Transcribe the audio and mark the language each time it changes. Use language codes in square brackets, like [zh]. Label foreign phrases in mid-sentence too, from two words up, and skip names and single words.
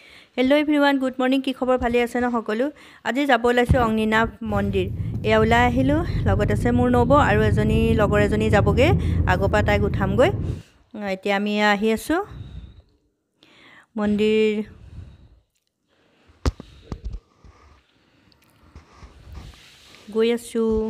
[en] hello everyone good morning [as] কি খবৰ ভালে আছে ন সকলো আজি যাব লাইছো অগ্নিনাভ মন্দিৰ এয়া ওলাই আহিলো লগত আছে মোৰ নব আৰু এজনী লগৰ এজনী যাবগে আগপা তাইক উঠামগৈ এতিয়া আমি আহি আছো মন্দিৰ গৈ আছো